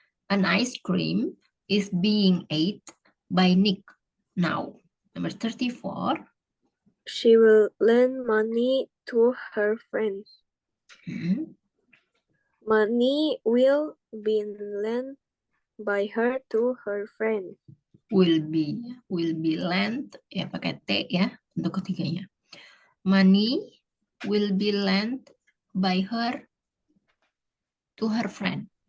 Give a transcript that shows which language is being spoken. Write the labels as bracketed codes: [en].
[en] An ice cream is being ate by Nick now. Number 34. She will lend money to her friends. Money will be lent by her to her friend. Will be lent [id] ya, pakai T ya untuk ketiganya. [en] Money will be lent by her to her friend.